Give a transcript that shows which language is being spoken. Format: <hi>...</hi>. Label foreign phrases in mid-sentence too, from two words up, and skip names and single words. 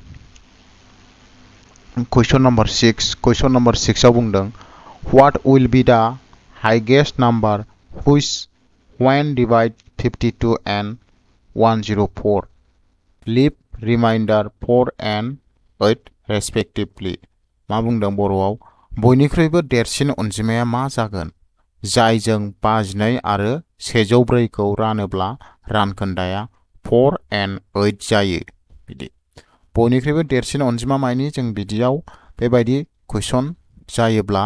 <en>question number 6</en> <brx>आव बुंदों</brx> <en>what will be the highest number which when divide 52 and 104 leave remainder 4 and 8 respectively</en> <brx>मा बुंदों बर'आव बयनिख्रुइबो देरसिन अनजिमाया मा जागोन जायजों 52 आरो 104 खौ रानोब्ला रानखोन्दाया 4 and 8 जायो बिदि बयनिख्रुइबो देरसिन अनजिमा मायनि जों बिदियाव बेबायदि कुइसन जायोब्ला</brx>